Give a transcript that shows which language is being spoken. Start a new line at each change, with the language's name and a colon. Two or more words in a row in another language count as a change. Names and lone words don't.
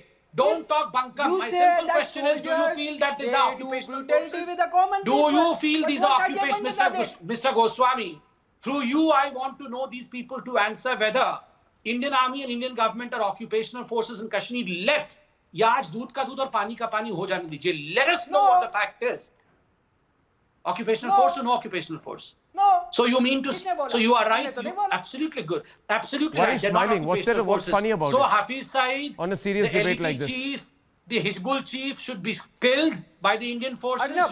English: Don't talk bunkum. My simple question is, do you feel that these are occupational forces? Do you feel these are occupational? Mr. Goswami, through you, I want to know these people to answer whether Indian army and Indian government are occupational forces in Kashmir.
Hindi: Let याज दूध का दूध और पानी का पानी हो जाने दीजिए.
English: Let us know what the fact is. Occupational force or no occupational force? No. So you mean to? So you are right. Absolutely good. Absolutely right. Why are you smiling? What's funny about it? So Hafiz Saeed, on a serious debate like this, chief, the Hizbul chief should be killed by the Indian forces.